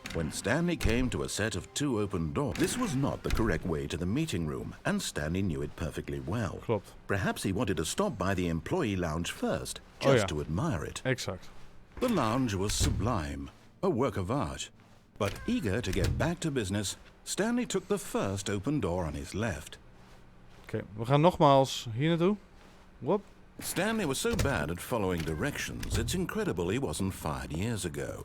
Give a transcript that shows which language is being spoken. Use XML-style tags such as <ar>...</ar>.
<en>When Stanley came to a set of 2 open doors, this was not the correct way to the meeting room, and Stanley knew it perfectly well.</en> <nl>Klopt.</nl> <en>Perhaps he wanted to stop by the employee lounge first, just to admire it.</en> <nl>Exact.</nl> <en>The lounge was sublime, a work of art. But eager to get back to business, Stanley took the first open door on his left.</en> <nl>Oké, we gaan nogmaals hier naartoe. Whoop.</nl> <en>Stanley was so bad at following directions, it's incredible he wasn't fired years ago.</en>